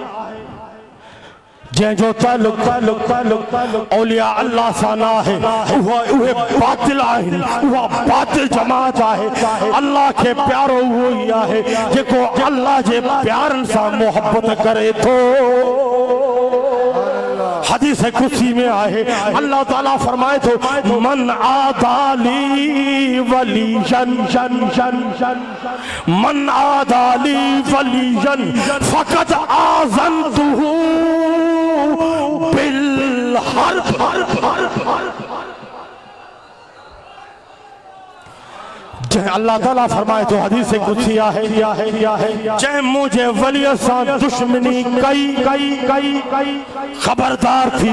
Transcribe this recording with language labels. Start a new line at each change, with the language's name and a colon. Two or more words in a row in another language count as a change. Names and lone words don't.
Sindhi: जंहिंजो ताल्लुक़ औलिया अल्लाह सां न आहे, उहे बातिल आहिनि। उहा बातिल जमात आहे। अल्लाह खे प्यारो उहो ई आहे जेको अल्लाह जे प्यारनि सां मोहब्बत करे थो। हदीस कुदसी में आहे अल्लाह ताला फरमाए थो
Arabic: من عادى لي وليا من عادى لي وليا فقد آذنته بالحرب.
Sindhi: अल्लाह ताला फरमाए तो हदीस कुदसी आहे जंहिं मुझे वलिय सां दुश्मनी कई खबरदार थी।